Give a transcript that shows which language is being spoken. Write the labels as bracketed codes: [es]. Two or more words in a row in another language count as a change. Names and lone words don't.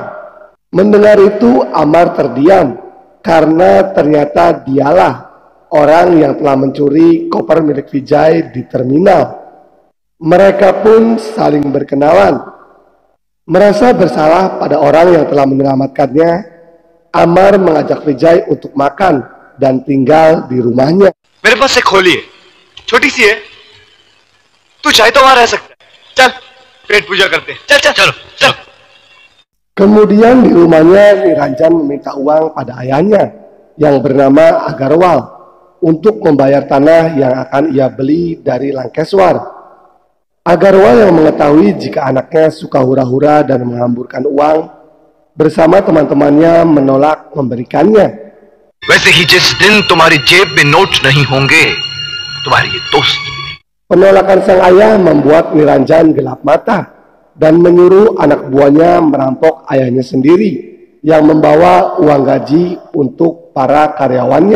[id] Mendengar itu, Amar terdiam karena ternyata dialah orang yang telah mencuri koper milik Vijay di terminal. Mereka pun saling berkenalan. Merasa bersalah pada orang yang telah menyelamatkannya, Amar mengajak Vijay untuk makan dan tinggal di rumahnya. [hi] मेरे पास एक खोली है, छोटी सी है, तू चाहे तो वहां रह सकता है। चल, पेट पूजा करते हैं। चल चल चलो चल। [id] Kemudian di rumahnya, Niranjan meminta uang pada ayahnya yang bernama Agarwal untuk membayar tanah yang akan ia beli dari Lankeswar. Agarwal yang mengetahui jika anaknya suka hura-hura dan menghamburkan uang, bersama teman-temannya menolak memberikannya. [hi] वैसे ही जिस दिन तुम्हारी जेब में नोट नहीं होंगे, तुम्हारे ये दोस्त भी नहीं। [id] Penolakan sang ayah membuat Niranjan gelap mata dan menyuruh anak buahnya merampok ayahnya sendiri yang membawa uang gaji untuk para karyawannya.